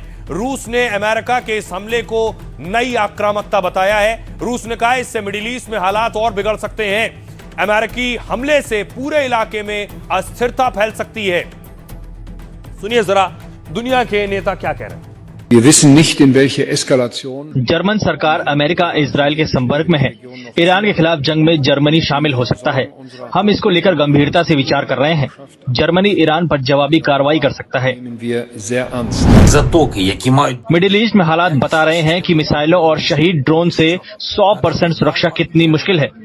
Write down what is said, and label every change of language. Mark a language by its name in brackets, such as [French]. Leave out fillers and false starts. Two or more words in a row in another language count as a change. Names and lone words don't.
[Hindi] रूस ने अमेरिका के इस हमले को नई आक्रामकता बताया है। रूस ने कहा इससे मिडिल ईस्ट में हालात और बिगड़ सकते हैं। अमेरिकी हमले से पूरे इलाके में अस्थिरता फैल सकती है। सुनिए जरा दुनिया के नेता क्या कह रहे हैं। [German] Wir wissen nicht, in welche Eskalation. [Hindi] जर्मन सरकार अमेरिका इजराइल के संपर्क में है। ईरान के खिलाफ जंग में जर्मनी शामिल हो सकता है। हम इसको लेकर गंभीरता से विचार कर रहे हैं। जर्मनी ईरान पर जवाबी कार्रवाई कर सकता है। मिडिल ईस्ट में हालात बता रहे हैं कि मिसाइलों और शहीद ड्रोन से 100% सुरक्षा कितनी मुश्किल है।